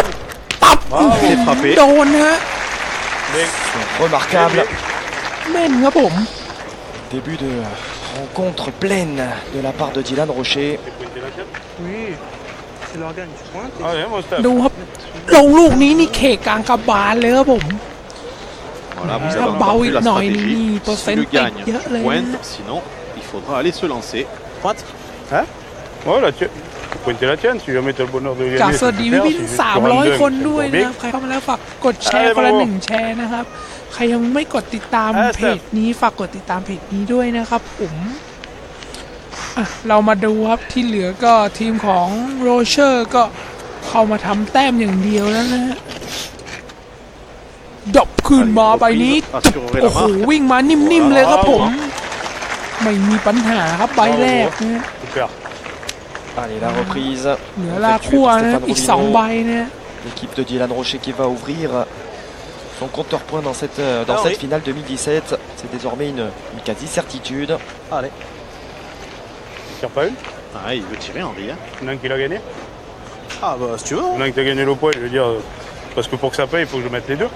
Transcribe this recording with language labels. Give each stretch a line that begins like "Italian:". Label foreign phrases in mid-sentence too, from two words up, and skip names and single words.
Thai: ดตับ
French: C'est frappé.
Thai: โดนฮะ
French: Remarquable.
Thai: แม่นครับผม
French: Début de rencontre pleine de la part de Dylan Rocher. Oui, c'est l'organe, tu pointes. Allez, mon Steph.
Thai: ดูครับลงลูกนี้นี่เขกกลางกระบาลเลยครับผม
French: Voilà, vous Ah, avez bah entendu oui, la non, stratégie. il peut Si le faire gagne, une paille, pointe. là. Sinon, il faudra aller se lancer. Pointe. Ouais, la tienne. Faut pointer la tienne si jamais t'as le bonheur de
Thai: จาก
French: gagner.
Thai: สวัสดีพี่พี่300 คนด้วยนะครับใครเข้ามาแล้วฝากกดแชร์คนละ1แชร์นะครับใครยังไม่กดติดตามเพจนี้ฝากกดติดตามเพจนี้ด้วยนะครับผมอ่ะเรามาดูครับที่เหลือก็ทีมของโรเชอร์ก็เข้ามาทำแต้มอย่างเดียวแล้วนะฮะดบคืนมาใบนี้
French: Assurerait
Thai: โอ้
French: la
Thai: โห
French: marque.
Thai: วิ่งมานิ่มๆเลยครับผม ไม่มีปัญหาครับใบแรกนะ
French: Super. Allez, la reprise.
Thai: เหลือลาคั่วนะอีก2ใบนะ
French: L'équipe de Dylan Rocher qui va ouvrir son compteur point dans cette oui. finale 2017. C'est désormais une quasi-certitude. Allez. Tire pas une. Ah, il veut tirer Henri. Hein. Il y en a un qui l'a gagné. Ah bah si tu veux. Il y en a un qui a gagné le point, je veux dire. Parce que pour que ça paye, il faut que je mette les deux.